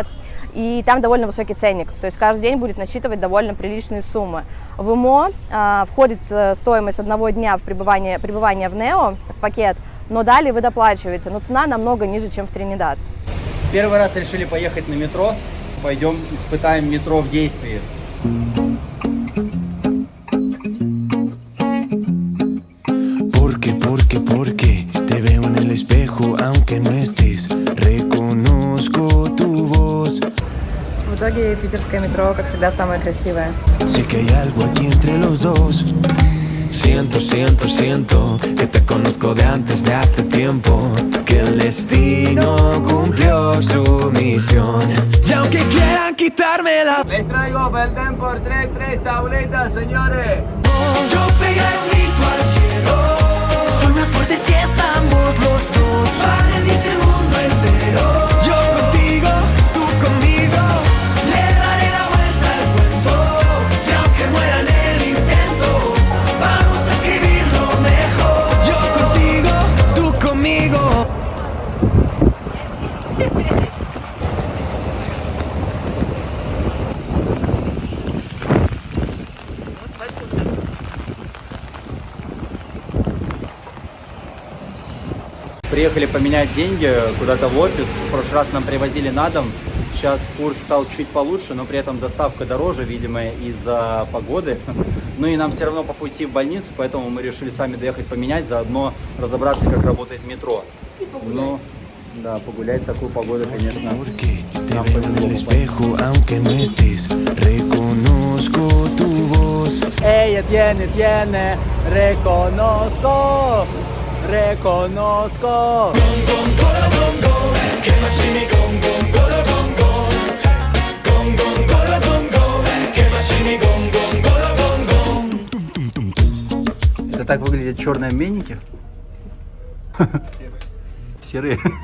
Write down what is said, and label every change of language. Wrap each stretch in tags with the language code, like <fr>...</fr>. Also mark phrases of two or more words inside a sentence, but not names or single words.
<ru>И там довольно высокий ценник, то есть каждый день будет насчитывать довольно приличные суммы. В ИМО входит стоимость 1 дня в пребывания в НЕО в пакет, но далее вы доплачиваете, но цена намного ниже, чем в Тринидад. Первый раз решили поехать на метро, пойдем испытаем метро в действии.</ru> <es>Porque te veo en el espejo, aunque no estés, reconozco tu voz.</es> <ru>В итоге питерское метро, как всегда, самое красивое.</ru> <es>Sé que hay algo aquí entre los dos. Siento que te conozco de antes de hace tiempo, que el destino cumplió su misión. Y aunque quieran quitármela, Les traigo Belten por 3 tabletas, señores. yo pegué el grito al cielo. Soy más fuerte si estamos los dos. Paradiso el mundo entero. Yo contigo, tú conmigo. Le daré la vuelta al cuento. Y aunque muera en el intento, vamos a escribirlo mejor. Yo contigo, tú conmigo.</es> <ru>Приехали поменять деньги куда-то в офис. В прошлый раз нам привозили на дом. Сейчас курс стал чуть получше, но при этом доставка дороже, видимо, из-за погоды. Ну и нам все равно по пути в больницу, поэтому мы решили сами доехать поменять, заодно разобраться, как работает метро. И погулять. Ну, да, погулять в такую погоду, конечно,</ru> <es>Porque te</es> <ru>нам</ru> <es>veo en el</es> <ru>повезло.</ru> <es>espejo, aunque no estés, reconozco tu voz. Ella tiene, reconozco.</es> <ru>Это так выглядят черные обменники? Серые.</ru>